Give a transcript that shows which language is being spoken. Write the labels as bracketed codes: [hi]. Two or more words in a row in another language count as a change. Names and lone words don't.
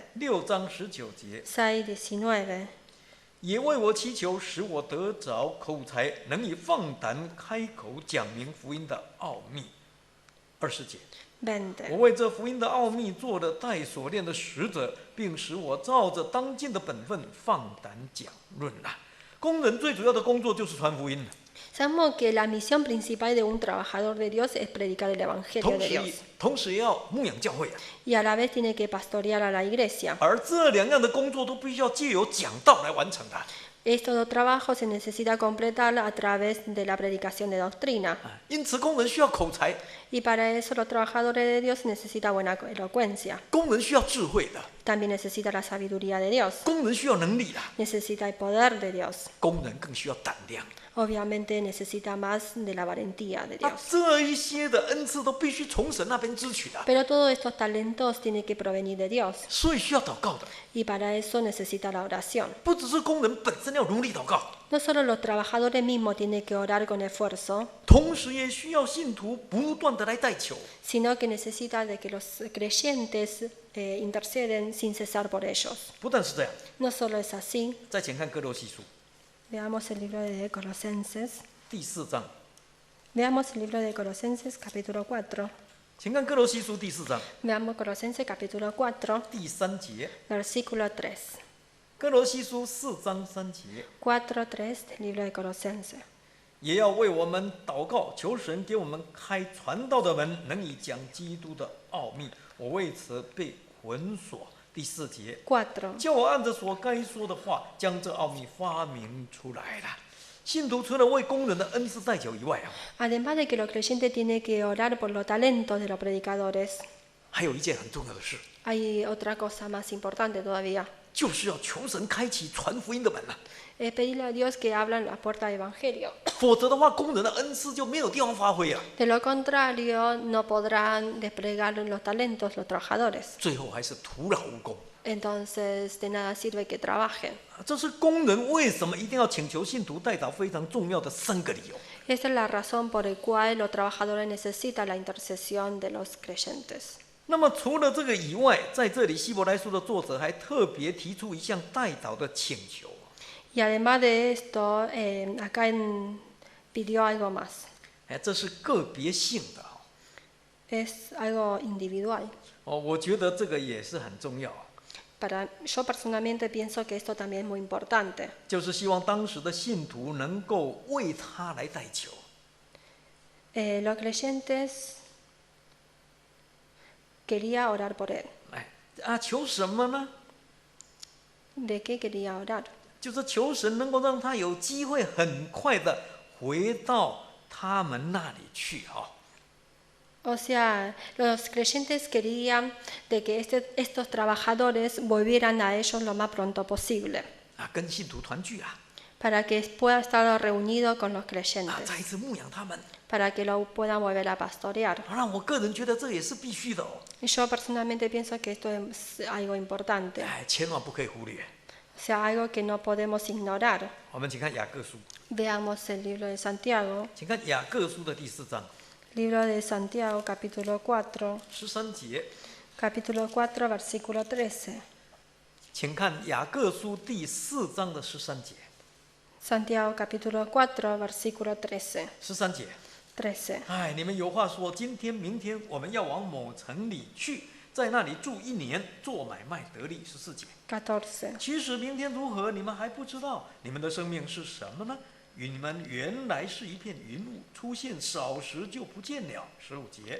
[zh] 6 章19节， [es] 6, 19. [zh] 也为我祈求，使我得着口才，能以放胆开口讲明福音的奥秘。20节， [es] 20. [zh] 我为这福音的奥秘做了带锁链的使者，并使我照着当尽的本分放胆讲论啊。工人最主要的工作就是传福音， [es] Sabemos que la misión principal de un trabajador de Dios es predicar el Evangelio de Dios. [zh] 同时也要牧养教会啊。 [es] Y a la vez tiene que pastorear a la iglesia. [zh] 而这两样的工作都必须要借由讲道来完成的。 [es] Estos dos trabajos se necesita completar a través de la predicación de doctrina. [zh] 因此，工人需要口才， [es] Y para eso los trabajadores de Dios necesitan buena elocuencia. [zh] 工人需要智慧的， [es] También necesita la sabiduría de Dios. [zh] 工人需要能力的， [es] Necesita el poder de Dios. [zh] 工人更需要胆量。 [es] Obviamente necesita más de la valentía de Dios. [zh] 这一些的恩赐都必须从神那边支取的， [es] Pero todos estos talentos tienen que provenir de Dios. [zh] 所以需要祷告的。 [es] Y para eso necesita la oración. [zh] 不只是工人本身要努力祷告， [es] No solo los trabajadores mismos tienen que orar con esfuerzo, [zh] 同时也需要信徒不断的来代求。 [es] sino que necesita de que los creyentes interceden sin cesar por ellos. [zh] 不但是这样， [es] No solo es así. [zh] 再请看哥罗西书 [es] Veamos el libro de Colosenses. [zh] 第4章， [es] Veamos el libro de Colosenses capítulo 4. [zh] 请看哥罗西书第4章 [es] Veamos Colosenses capítulo 4, [zh] 第3节。 [es] versículo 3. [zh] 哥罗西书4章3节， [es] 4:3 del libro de Colosenses. [zh] 也要为我们祷告，求神给我们开传道的门，能以讲基督的奥秘。我为此被捆锁。第4节， [es] 4. [zh] 叫我按着所该说的话，将这奥秘发明出来了。信徒除了为工人的恩赐代求以外啊， [es] Además de que los creyentes tienen que orar por los talentos de los predicadores, [zh] 还有一件很重要的事， [es] hay otra cosa más importante todavía. [zh] 就是要求神开启传福音的门了。 [es] Es pedirle a Dios que abran la puerta del Evangelio. [zh] 否则的话，工人的恩赐就没有地方发挥啊。 [es] De lo contrario, no podrán desplegar los talentos los trabajadores. [zh] 最后还是徒劳无功。 [es] Entonces, de nada sirve que trabajen. [zh] 这是工人为什么一定要请求信徒代祷非常重要的3个理由。 [es] Esta es la razón por la cual los trabajadores necesitan la intercesión de los creyentes. [zh] 那么除了这个以外，在这里希伯来书的作者还特别提出一项代祷的请求。 [es] Y además de esto, acá pidió algo más. [zh] 这是个别性的。 [es] Es algo individual. [zh] 我觉得这个也是很重要。 [es] Yo personalmente pienso que esto también es muy importante. [zh] 就是希望当时的信徒能够为他来代求。 [es] Los creyentes quería orar por él. [zh] 求什么呢？ [es] ¿De qué quería orar? [zh] 就是求神能够让他有机会很快的回到他们那里去。 [es] O sea, los creyentes querían de que estos trabajadores volvieran a ellos lo más pronto posible. [zh] 跟信徒团聚。 [es] Para que pueda estar reunido con los creyentes. [zh] 再一次牧养他们。 [es] Para que lo puedan volver a pastorear. [zh] 让我个人觉得这也是必须的。 [es] Yo personalmente pienso que esto es algo importante. [zh] 千万不可以忽略。 [es] O sea, algo que no podemos ignorar. [zh] 我们请看雅各书。 [es] Veamos el libro de Santiago. [zh] 请看雅各书的第4章。 [es] Libro de Santiago, capítulo 4. [zh] 13节。 [es] Capítulo 4, versículo 13. [zh] 请看雅各书第4章的13节。 [es] Santiago, capítulo 4, versículo 13. [zh] 13 节。 [es] 13. [zh] 你们有话说，今天、明天我们要往某城里去，在那里住1年，做买卖得利。14节。 [es] 14. [zh] 其实明天如何，你们还不知道。你们的生命是什么呢？你们原来是一片云雾，出现少时就不见了。15节。